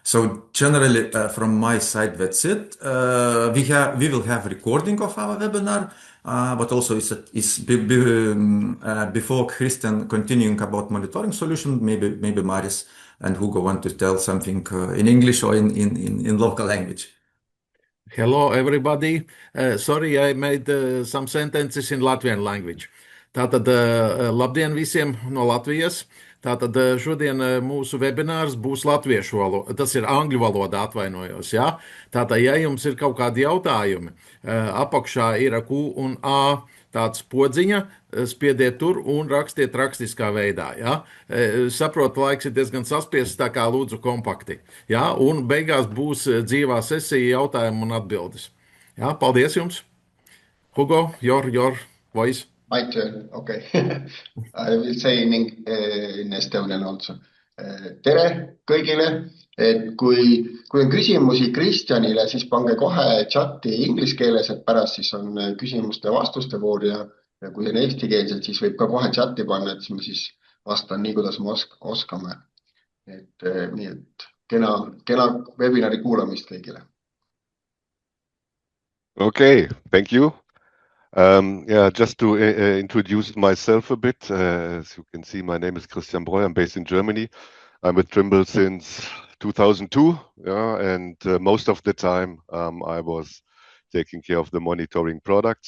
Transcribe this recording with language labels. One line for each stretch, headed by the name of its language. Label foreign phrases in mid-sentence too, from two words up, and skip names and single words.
English: So generally, from my side, that's it. We will have recording of our webinar, but also before Christian continuing about monitoring solution, maybe Maris and Hugo want to tell something in English or in local language. Hello, everybody. Sorry, I made some sentences in Latvian language.
Latvian: Tātad, labdien visiem no Latvijas. Tātad, šodien mūsu webinārs būs latviešu valodā. Tas ir angļu valodā, atvainojos. Ja? Tātad, ja jums ir kaut kādi jautājumi, apakšā ir Q un A tāds podziņa, spiediet tur un rakstiet rakstiskā veidā. Ja? Saprotu, laiks ir diezgan saspiests, tā kā lūdzu kompakti. Ja? Un beigās būs dzīvā sesija jautājumu un atbildes. Ja? Paldies jums! Hugo,
English: your voice. My turn, okay. I will say in Estonian also.
Estonian: Tere kõigile, et kui on küsimusi Kristjanile, siis pange kohe chati inglise keeles, et pärast siis on küsimuste-vastuste voor ja kui on eestikeelselt, siis võib ka kohe chati panna, et siis ma siis vastan nii, kuidas me oskame. Nii et kena webinari kuulamist kõigile.
English: Okay, thank you. Just to introduce myself a bit, as you can see, my name is Christian Breuer. I'm based in Germany. I'm with Trimble since 2002, and most of the time I was taking care of the monitoring products.